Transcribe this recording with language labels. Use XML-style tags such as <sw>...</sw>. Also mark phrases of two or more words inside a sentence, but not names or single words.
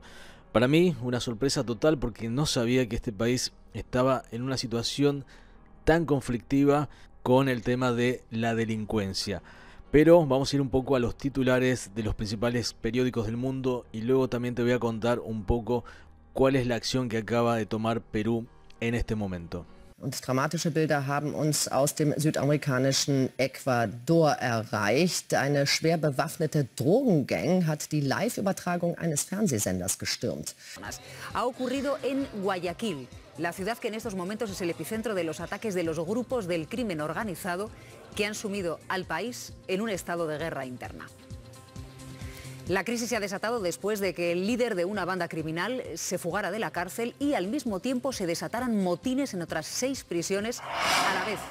<es>Para mí, una sorpresa total porque no sabía que este país estaba en una situación tan conflictiva con el tema de la delincuencia. Pero vamos a ir un poco a los titulares de los principales periódicos del mundo y luego también te voy a contar un poco cuál es la acción que acaba de tomar Perú en este momento.</es> <de>Und dramatische Bilder haben uns aus dem südamerikanischen Ecuador erreicht. Eine schwer bewaffnete Drogengang hat die Live-Übertragung eines Fernsehsenders gestürmt.</de> <es>Ha ocurrido en Guayaquil, la ciudad que en estos momentos es el epicentro de los ataques de los grupos del crimen organizado que han sumido al país en un estado de guerra interna. La crisis se ha desatado después de que el líder de una banda criminal se fugara de la cárcel y al mismo tiempo se desataran motines en otras 6 prisiones a la vez.</es>